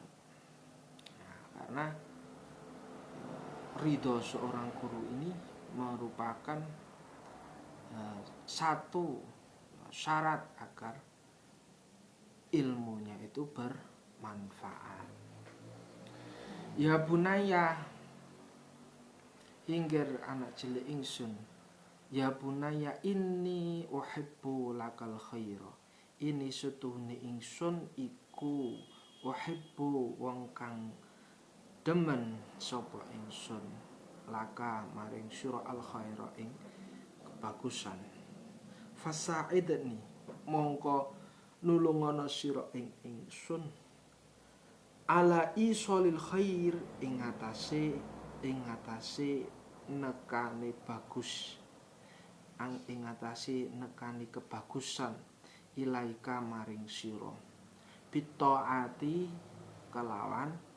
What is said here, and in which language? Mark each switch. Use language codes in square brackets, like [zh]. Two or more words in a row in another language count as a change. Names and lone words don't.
[id] Nah, karena ridho seorang guru ini merupakan satu syarat agar ilmunya itu bermanfaat. [ar] Ya bunaya, [jv] inggir anak cilik ingsun, [ar] ya bunaya inni uhibbu lakal khaira, [jv] ini setuhune ingsun iku uhibbu wong kang demen sapa ingsun laka maring sira [ar] al khaira [jv] ing kebagusan. Fasa'idni, mongko nulungono sira ing ingsun [ar] ala isolil khair, [jv] ing atase nekane bagus, ing atase nekani kebagusan, ilaika maring sira, bitaati kelawan